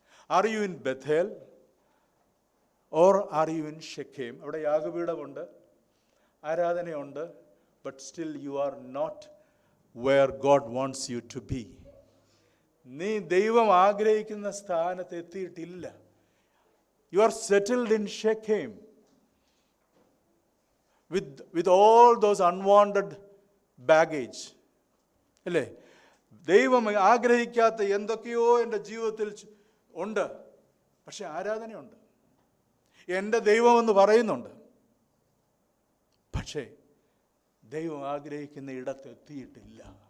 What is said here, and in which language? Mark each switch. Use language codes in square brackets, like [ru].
[en] Are you in Bethel or are you in Shechem? [ml] അവിടെ യാഗപീഠമുണ്ട്, ആരാധനയുണ്ട്, [en] But still you are not where God wants you to be. [ml] നീ ദൈവം ആഗ്രഹിക്കുന്ന സ്ഥാനത്ത് എത്തിയിട്ടില്ല. [en] You are settled in Shechem with all those unwanted baggage. [ml] അല്ലേ? ദൈവം ആഗ്രഹിക്കാത്ത എന്തൊക്കെയോ എൻ്റെ ജീവിതത്തിൽ ഉണ്ട്. പക്ഷെ ആരാധനയുണ്ട്, എൻ്റെ ദൈവമെന്ന് പറയുന്നുണ്ട്. പക്ഷേ ദൈവം ആഗ്രഹിക്കുന്ന ഇടത്ത് എത്തിയിട്ടില്ല.